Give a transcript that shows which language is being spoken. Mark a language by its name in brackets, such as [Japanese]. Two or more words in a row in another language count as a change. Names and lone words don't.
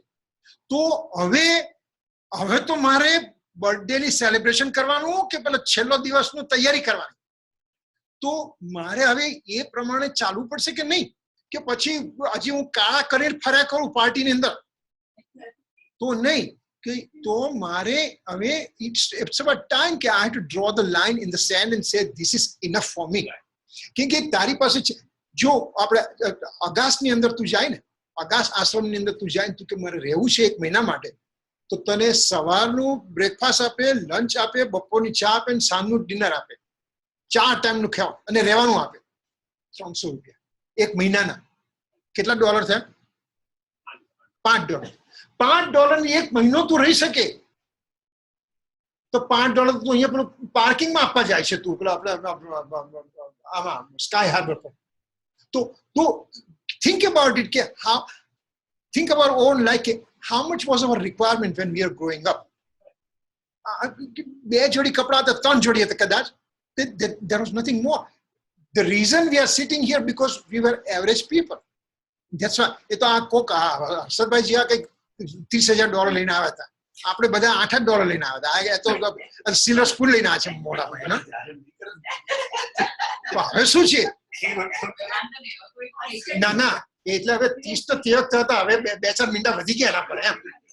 [Gujarati] તો હવે તો મારે બર્થડે ની સેલિબ્રેશન કરવાનું કે પેલો છેલ્લો દિવસનું તૈયારી કરવાની, તો મારે હવે એ પ્રમાણે ચાલવું પડશે કે નહીં? કે પછી હજી હું કાળા કરીને ફર્યા કરું પાર્ટીની અંદર? તો નહીં, કે તો મારે હવે [English] it's about time કે I have to draw the line in the sand and say this is enough for me. [Gujarati] કેમ કે તારી પાસે જો આપણે અગાસની અંદર તું જાય ને, અગાસ આશ્રમની અંદર તું જાય ને, તું કે મારે રહેવું છે 1 મહિના માટે, તો તને સવારનું બ્રેકફાસ્ટ આપે, લંચ આપે, બપોરની ચા આપે ને સાંજનું ડિનર આપે, 4 ટાઈમનું ખાવ અને રહેવાનું આપે. $300 1 મહિનાના. કેટલા ડોલર થયા? $5. $5 ની 1 મહિનો તું રહી શકે, તો $5 તું અહીંયા પેલું પાર્કિંગમાં આપવા જાય છે તું પેલા આપણે આમાં સ્કાય હાર્બર પર. [English] તો think about it, કે think about our own life, how much was our requirement when we are growing up? [Gujarati] 2 જોડી કપડા હતા, 3 જોડી હતા કદાચ. [English] There was nothing more. The reason we are sitting here because we were average people. That's why. [Gujarati] એ તો આ કોક હર્ષદભાઈ આ કંઈક $30,000 લઈને આવ્યા હતા, આપણે બધા $8 લઈને આવ્યા હતા. તો [English] silver spoon [Gujarati] લઈને આવ્યા છે મોઢામાં. હવે શું છે? ના એટલે હવે 30 તો તે વખતે હતા, હવે 2-4 મિનિટ વધી ગયા એના પર એમ.